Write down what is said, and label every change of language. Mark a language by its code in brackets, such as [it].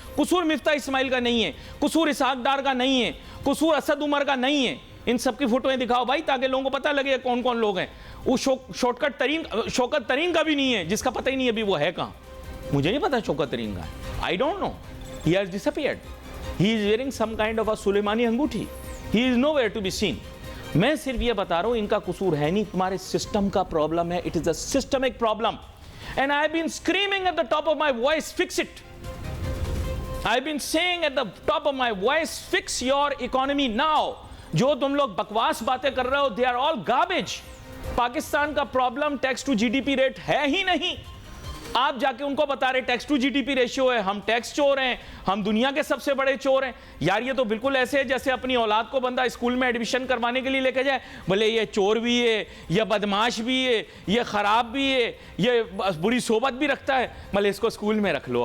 [ur] قصور مفتاح اسماعیل کا نہیں ہے, قصور اسحاق ڈار کا نہیں ہے, قصور اسد عمر کا نہیں ہے. ان سب کی فوٹویں دکھاؤ بھائی, تاکہ لوگوں کو پتہ لگے کون کون لوگ ہیں. وہ شوکت ترین کا بھی نہیں ہے, جس کا پتہ ہی نہیں ابھی وہ ہے کہاں. مجھے نہیں پتا شوکت ترین کا ہے, [en] I don't know. He has disappeared. He is wearing some kind of a [ur] سلیمانی انگوٹھی. [en] He is nowhere to be seen. [ur] میں صرف یہ بتا رہا ہوں, ان کا قصور ہے نہیں, تمہارے سسٹم کا پرابلم ہے. [en] It is a systemic problem. And I have been screaming at the top of my voice, fix it. I have been saying at the top of my voice, fix your economy now. [ur] جو تم لوگ بکواس باتیں کر رہے ہو, [en] they are all garbage. [ur] Pakistan کا problem tax to جی D P rate ہے ہی نہیں. آپ جا کے ان کو بتا رہے tax to جی D P ratio ہے, ہم ٹیکس چور ہیں, ہم دنیا کے سب سے بڑے چور ہیں. یار یہ تو بالکل ایسے ہے جیسے اپنی اولاد کو بندہ اسکول میں ایڈمیشن کروانے کے لیے لے کے جائے, بھلے یہ چور بھی ہے, یہ بدماش بھی ہے, یہ خراب بھی ہے, یہ بری صحبت بھی رکھتا ہے, بھلے اس کو اسکول میں رکھ لو.